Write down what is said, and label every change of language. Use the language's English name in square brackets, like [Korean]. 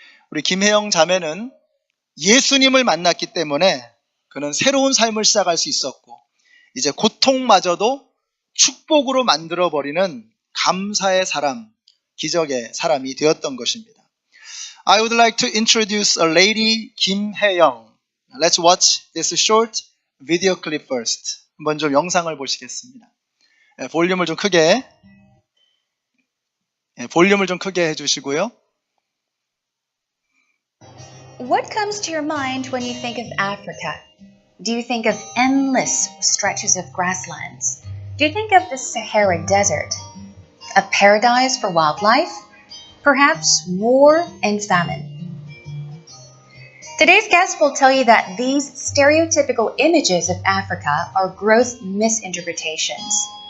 [Korean] 우리 김혜영 자매는 예수님을 만났기 때문에 그는 새로운 삶을 시작할 수 있었고 이제 고통마저도 축복으로 만들어버리는 감사의 사람, 기적의 사람이 되었던 것입니다. [English] I would like to introduce a lady, Kim Hae-young. Let's watch this short video clip first. [Korean] 한번 좀 영상을 보시겠습니다. 볼륨을 좀 크게 해주시고요. [English] What comes to your mind when you think of Africa? Do you think of endless stretches of grasslands? Do you think of the Sahara Desert? A paradise for wildlife? Perhaps war and famine? Today's guest will tell you that these stereotypical images of Africa are gross misinterpretations.